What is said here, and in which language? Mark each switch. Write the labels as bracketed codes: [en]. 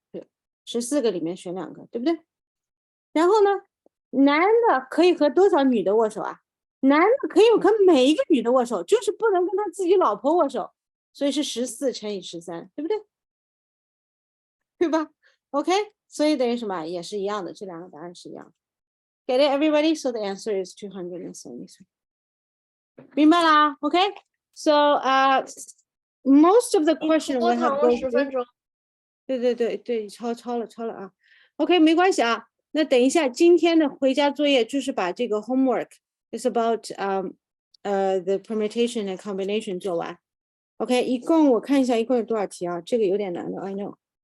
[zh] 对，14个里面选2个，对不对？然后呢，男的可以和多少女的握手啊？男的可以和每一个女的握手，就是不能跟他自己老婆握手，所以是14乘以13，对不对？对吧 ？OK， 所以等于什么？也是一样的，这2个答案是一样的。 [en] Get it, everybody? So the answer is 273. [zh] 明白啦 [en] ？OK, so most of the question we have go through. [zh] 对，超了啊。OK， 没关系啊。那等一下，今天的回家作业就是把这个 [en] homework is about the permutation and combination [zh] 做完。 OK， 一共我看一下，一共有多少题啊？这个有点难的 ， [en] I know。